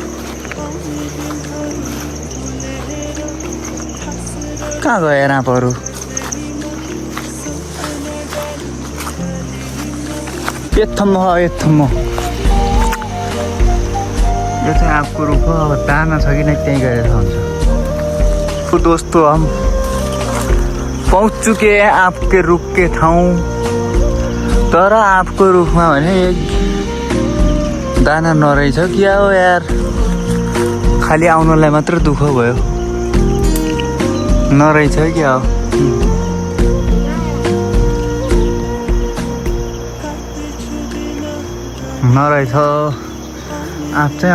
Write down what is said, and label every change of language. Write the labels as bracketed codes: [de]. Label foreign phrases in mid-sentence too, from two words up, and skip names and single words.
[ne] कहाँ गयो यार आँपहरू? यथम्म हो यथम्म। यो चाहिँ आँपको रुख हो। अब दाना छ कि नै त्यहीँ गएर हुन्छ। [hi] तो दोस्तों हम पहुँच चुके हैं आपके रुख के ठाउँ। [ne] तर आपको रुखमा भने दाना नरहेछ। क्या हो यार, खाली आउनलाई मात्र दुःख भयो। नरहेछ क्या हो? नरहेछ आँप चाहिँ।